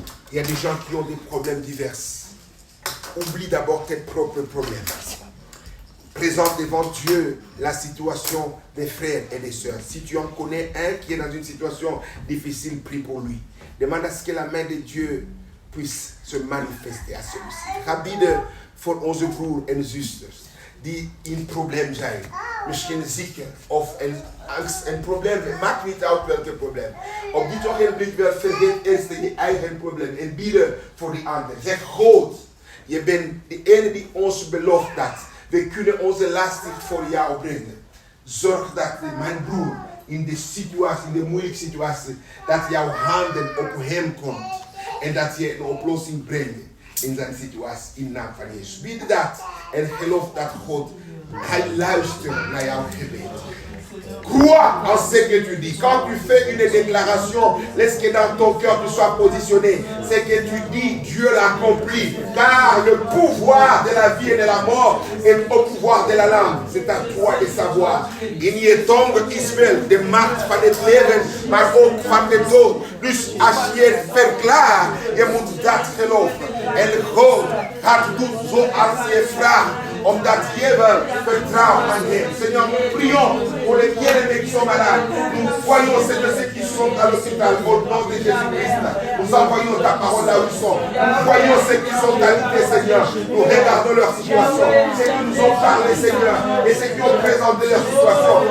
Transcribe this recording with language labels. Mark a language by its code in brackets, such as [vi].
[fr] Il y a des gens qui ont des problèmes divers. Oublie d'abord tes propres problèmes. Présente devant Dieu la situation des frères et des sœurs. Si tu en connais un qui est dans une situation difficile, prie pour lui. Demande à ce que la main de Dieu puisse se manifester à celui-ci. [nl] Gebieden voor onze broer en zusters die in probleem zijn. Misschien zieken of een angst en probleem. Het maakt niet uit welke probleem. Op dit ogenblik wel vergeet eerst je eigen probleem en bieden voor die ander. Zeg God, je bent de ene die ons belooft dat we kunnen onze lasten voor jou brengen. Zorg dat mijn broer in de situatie, in de moeilijke situatie, dat jouw handen op hem komt en dat je een oplossing brengt in zijn situatie in naam van Jezus. Bied dat en geloof dat God, hij luistert naar jouw gebed. [fr] Crois en ce que tu dis. Quand tu fais une déclaration, laisse que dans ton cœur tu sois positionné. Ce que tu dis, Dieu l'accomplit. Car le pouvoir de la vie et de la mort est au pouvoir de la langue. C'est à toi de savoir. [nl] In je tongue Ismaël, de macht van het leven, maar ook van de dood. Dus als je verklaart, je moet dat geloven. En God gaat doen zoals je vraagt. Omdat je wil vertrouwen en hem. [fr] Seigneur, nous prions pour les bien-aimés qui sont malades. Nous voyons, Seigneur, ceux qui sont à l'hôpital au nom de Jésus-Christ. Nous envoyons ta parole là où ils sont. Nous voyons ceux qui sont alités, Seigneur. Nous regardons leur situation. Ceux qui nous ont parlé, Seigneur, et ceux qui ont présenté leur situation.